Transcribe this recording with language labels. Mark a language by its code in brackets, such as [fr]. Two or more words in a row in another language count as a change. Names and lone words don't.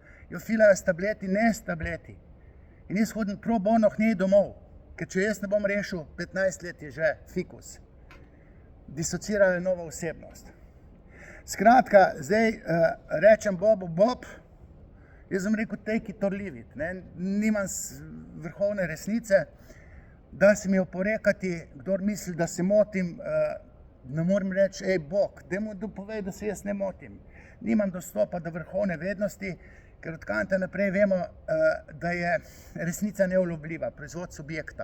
[sl] Jo filajo s tableti, ne s tableti. In jaz hodim [la] pro bono [sl] k njej domov, ker če jaz ne bom rešil, 15 let je že fikus. Disocirala je nova osebnost. Skratka, zdaj rečem Bobu Bob, jaz sem rekel [en] take it or leave it, [sl] ne, nimam vrhovne resnice, da se mi oporekati, kdor misli, da se motim, ne morem reči, ej Bog, daj mu dopovej, da se jaz ne motim. Nimam dostopa do vrhovne vednosti, ker od Kanta naprej vemo, da je resnica neulobljiva, proizvod subjekta.